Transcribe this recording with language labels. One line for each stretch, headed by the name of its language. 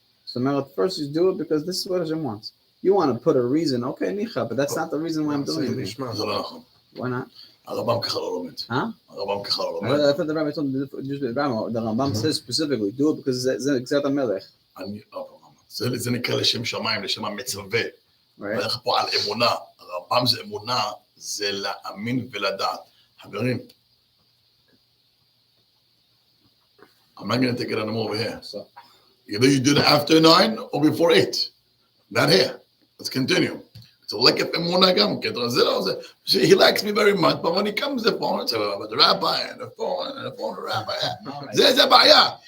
English: So Merit, first you do it because this is what Hashem wants. You want to put a reason, okay, nicha, but that's not the reason why I'm doing it. Why not?
Hebrew: הרמב"ם ככה לא לומד. הרמב"ם ככה לא לומד.
English: I thought the rabbi told me the Rambam says specifically do it because it's exact melech.
Hebrew: זה נקרא לשם שמיים, לשם המצווה.
English: Right.
Hebrew: הולך פה על אמונה. הרמב"ם זה אמונה, זה להאמין ולדעת. חברים,
English: I'm not going to take it anymore over here. So, Either you do it after 9 or before 8. Not here. Let's continue. So like if אמונה גם, he likes me very much, but when he comes to the phone, it's about the rabbi and the phone, the rabbi.
Hebrew: זה בעיה.